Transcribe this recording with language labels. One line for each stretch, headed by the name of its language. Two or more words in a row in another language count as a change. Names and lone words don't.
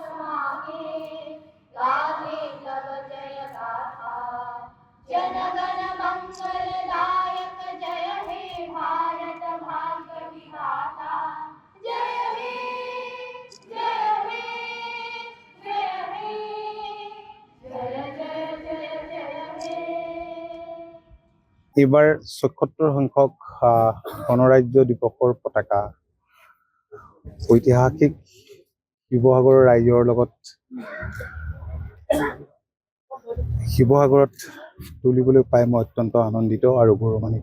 Bangla: মাগে গাহে তব জয় গাথা জনগণ মঙ্গলদায়ক জয় হে ভারত ভাগ্য বিধাতা জয় হে জয় হে জয় হে জয় জয় জয় জয় হে।
Assamese: এইবাৰ ৭৬ সংখ্যক গণৰাজ্য দিৱসৰ পতাকা ঐতিহাসিক শিৱসাগৰৰ ৰাইজৰ লগত শিৱসাগৰত তুলিবলৈ পাই মই অত্যন্ত আনন্দিত আৰু গৌৰৱান্বিত।